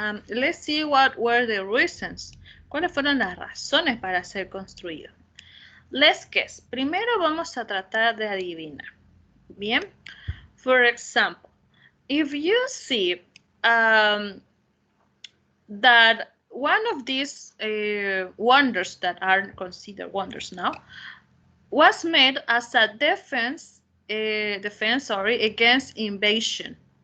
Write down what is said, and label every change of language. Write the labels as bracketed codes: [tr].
[en] Let's see what were the reasons. [es] ¿Cuáles fueron las razones para ser construidos? [en] Let's guess. [es] Primero vamos a tratar de adivinar. Bien. [en] For example, if you see that one of these wonders that are considered wonders now was made as a defense against invasion.